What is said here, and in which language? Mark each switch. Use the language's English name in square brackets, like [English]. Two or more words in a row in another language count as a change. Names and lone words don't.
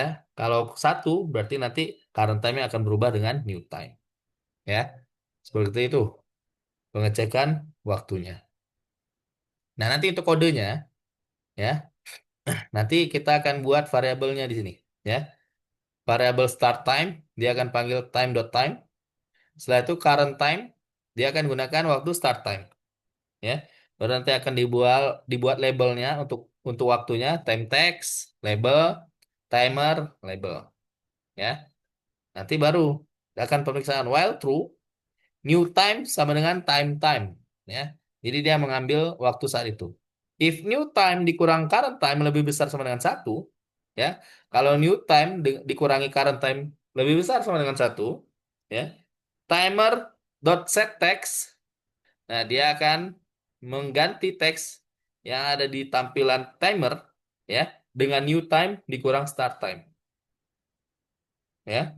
[Indonesian] Kalau satu berarti nanti [English] current time- [Indonesian] nya akan berubah dengan [English] new time, [Indonesian] ya. Seperti itu pengecekan waktunya. Nah, nanti untuk kodenya, ya. Nanti kita akan buat variabelnya di sini, ya. Variabel [English] start time [Indonesian] dia akan panggil time.time. Setelah itu [English] current time [Indonesian] dia akan gunakan waktu [English] start time, [Indonesian] ya. Baru nanti akan dibuat labelnya untuk waktunya, [English] time text label, timer label, [Indonesian] ya. Nanti baru akan pemeriksaan [English] while true, new time [Indonesian] sama dengan time, ya. Jadi dia mengambil waktu saat itu. [English] If new time [Indonesian] dikurang [English] current time [Indonesian] lebih besar sama dengan satu, ya. Kalau [English] new time [Indonesian] dikurangi [English] current time [Indonesian] lebih besar sama dengan satu, ya. [English] Timer dot set text. [Indonesian] Nah, dia akan mengganti teks yang ada di tampilan timer, ya, dengan [English] new time [Indonesian] dikurang [English] start time, [Indonesian] ya.